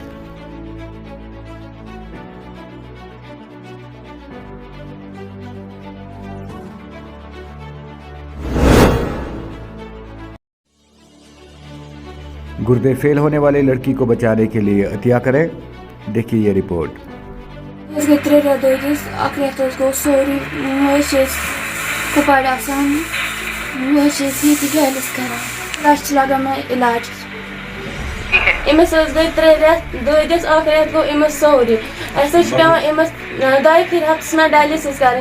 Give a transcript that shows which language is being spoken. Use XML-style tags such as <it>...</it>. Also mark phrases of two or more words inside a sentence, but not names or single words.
<ur>گردے فیل ہونے والی لڑکی کو بچانے کے لیے عطیہ کریں. دیکھیے یہ رپورٹ.</ur> <ks>لگان علاج امس گئی 3 رٮ۪تھ دٲدِس اکھ رٮ۪تھ گوٚو امس سورُے. اَسہِ چھُ پیٚوان امس 2 پھِرِ ہفتس منٛز ڈایلسِس کَرٕنۍ.</ks>